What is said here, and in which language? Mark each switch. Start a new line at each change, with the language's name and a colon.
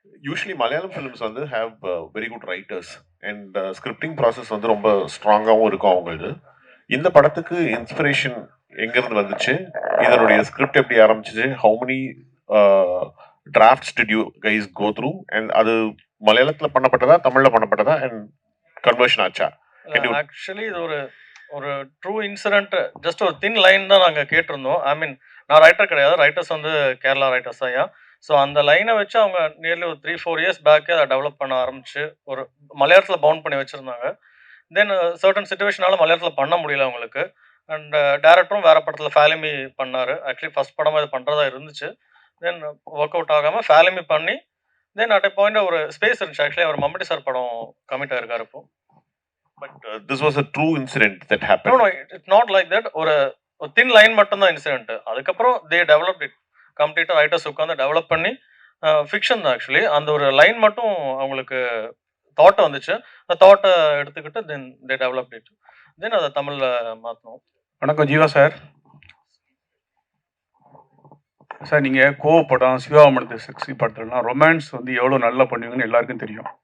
English: Usually Malayalam films வந்து have very good writers and scripting process வந்து
Tamil: ரொம்ப ஸ்ட்ராங்காகவும் இருக்கும் அவங்களுக்கு. இந்த படத்துக்கு இன்ஸ்பிரேஷன் எங்கேருந்து வந்துச்சு? இதனுடைய ஸ்கிரிப்ட் எப்படி ஆரம்பிச்சிச்சு?
English: how many drafts did you guys go through?
Tamil: and அது மலையாளத்தில் பண்ணப்பட்டதா, தமிழில் பண்ணப்பட்டதா, and கன்வர்ஷன் ஆச்சா? ஆக்சுவலி இது ஒரு ட்ரூ இன்சிடென்ட். ஜஸ்ட் ஒரு தின் லைன் தான் நாங்கள் கேட்டிருந்தோம். ஐ மீன், நான் ரைட்டர் கிடையாது, ரைட்டர்ஸ் வந்து கேரளா ரைட்டர்ஸ் தான். ஸோ அந்த லைனை வச்சு அவங்க நியர்லி ஒரு 3-4 இயர்ஸ் பேக்கே அதை டெவலப் பண்ண ஆரம்பிச்சு ஒரு மலையாளத்தில் பவுண்ட் பண்ணி வச்சுருந்தாங்க. தென் சர்டன் சுச்சுவேஷனால மலையாளத்தில் பண்ண முடியல அவங்களுக்கு. அண்ட் டேரக்டரும் வேறு படத்தில் ஃபேலிமி பண்ணார். ஆக்சுவலி ஃபஸ்ட் படமாக இது பண்ணுறதா இருந்துச்சு. தென் ஒர்க் அவுட் ஆகாமல் ஃபேலிமி பண்ணி தென் அட் எ பாயிண்ட் ஒரு ஸ்பேஸ் இருந்துச்சு. ஆக்சுவலி அவர் மம்பட்டி சார் படம் கமிட் ஆகிருக்காரு இப்போ.
English: But this was a true incident that happened. No, it's not like that.
Tamil: ஒரு தின் லைன் மட்டும்தான் இன்சிடென்ட். அதுக்கப்புறம்
English: they developed it.
Tamil: கம்ப்ளீட்டாக ரைட்டர்ஸ் உட்காந்து டெவலப் பண்ணி ஃபிக்ஷன் தான் ஆக்சுவலி. அந்த ஒரு லைன் மட்டும் அவங்களுக்கு தாட் வந்துச்சு. அந்த தாட்டை எடுத்துக்கிட்டு தென் தே டெவலப் இட். தென் அதை தமிழில் மாற்றணும். வணக்கம் ஜீவா சார். சார் நீங்கள் கோவப்படம், சிவா மனது செக்ஸி படத்துலலாம் ரொமான்ஸ் வந்து எவ்வளோ நல்லா பண்ணுவீங்கன்னு எல்லாருக்கும் தெரியும்.